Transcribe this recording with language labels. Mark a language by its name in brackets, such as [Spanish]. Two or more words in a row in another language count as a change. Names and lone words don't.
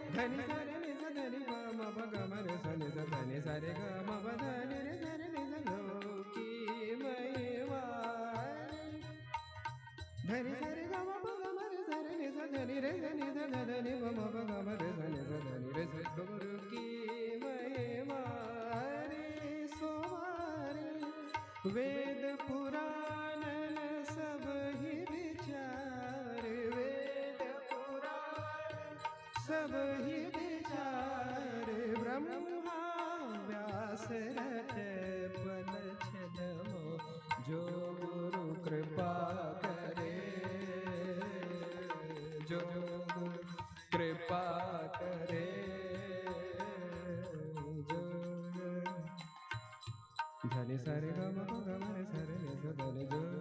[Hindi] धनि सारे नि सा धनि ग म प ग म रे सा नि सा धनि सारे ग म प धनि रे सा रे नि सा गुरु की महिमा हरि धनि सारे ग म प ग म रे सा रे नि सा धनि रे सा नि सा ध धनि ग म प ग म रे सा नि सा धनि रे सा। गुरु की महिमा हरि सोमारे, वेद पुराण सब ही विचार, वेद पुराण सब ही विचार, ब्रह्मा व्यास रचे पल छिन मो, जो गुरु कृपा करे, जो गुरु कृपा करे, जो धनि सारे ग म प ग म रे सा रे नि सा धनि जो